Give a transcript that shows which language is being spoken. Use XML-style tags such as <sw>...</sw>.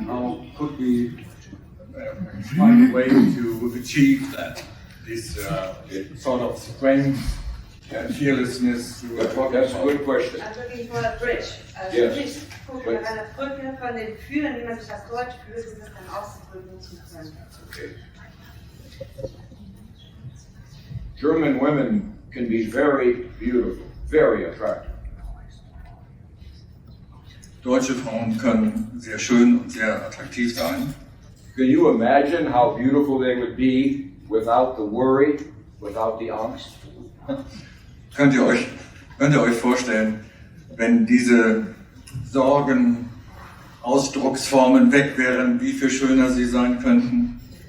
<en>How could we find a way to achieve that? This sort of strength And fearlessness. That's a good question.</en> <de>Also wirklich vor der Bridge. Also</de> <en>Yes.</en> <de>wirklich gucken nach einer Brücke von den Gefühlen, wie man sich als Deutsch fühlt, und das dann auszudrücken zu können.</de> <en>Okay. German women can be very beautiful, very attractive.</en> <de>Deutsche Frauen können sehr schön und sehr attraktiv sein.</de> <en>Can you imagine how beautiful they would be without the worry, without the angst?</en> <de>Könnt ihr euch vorstellen, wenn diese Sorgen, Ausdrucksformen weg wären, wie viel schöner sie sein könnten?</de>